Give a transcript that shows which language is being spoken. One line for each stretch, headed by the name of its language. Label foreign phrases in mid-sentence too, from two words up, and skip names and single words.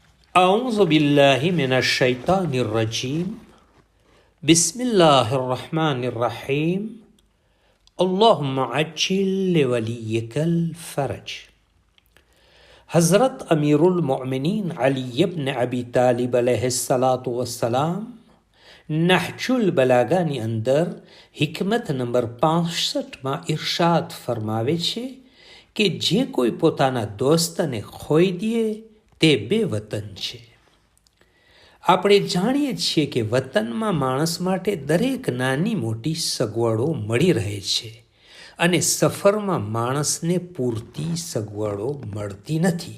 Arabic: أعوذ بالله من الشيطان الرجيم بسم الله الرحمن الرحيم اللهم عجل لوليك الفرج.
Gujarati: हज़रत अमीरुल मोमिनीन अली इब्न अबी तालिब
Arabic: عليه الصلاة والسلام
Gujarati: नहजुल बलागाની અંદર હિકમત નંબર 65માં ઇરશાદ ફરમાવે છે કે જે કોઈ પોતાના દોસ્તને ખોઈ દે તે બેવતન છે. આપણે જાણીએ છીએ કે વતનમાં માણસ માટે દરેક નાની મોટી સગવડો મળી રહે છે અને સફરમાં માણસને પૂરતી સગવડો મળતી નથી.